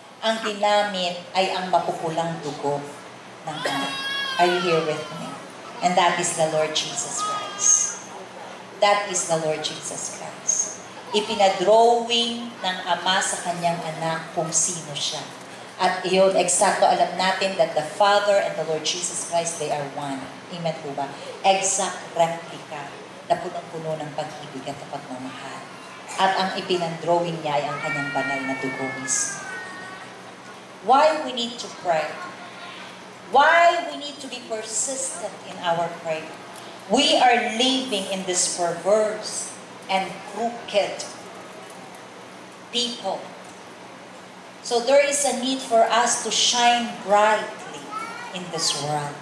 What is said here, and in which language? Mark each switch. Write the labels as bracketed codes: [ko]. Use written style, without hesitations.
[tl] Ang ginamit ay ang mapupulang dugo ng anak. [en] Are you here with me? And that is the Lord Jesus Christ. That is the Lord Jesus Christ. [tl] Ipinadrawing ng Ama sa kanyang anak kung sino siya. At iyon, eksakto alam natin [en] that the Father and the Lord Jesus Christ, they are one. [tl] Amen po ba? [en] Exact replica [tl] na punong-puno ng pag-ibig at pagmamahal. At ang ipinandrawing niya ay ang kanyang banal na dugo mismo. [en] Why we need to pray? Why we need to be persistent in our prayer? We are living in this perverse and crooked people. So there is a need for us to shine brightly in this world.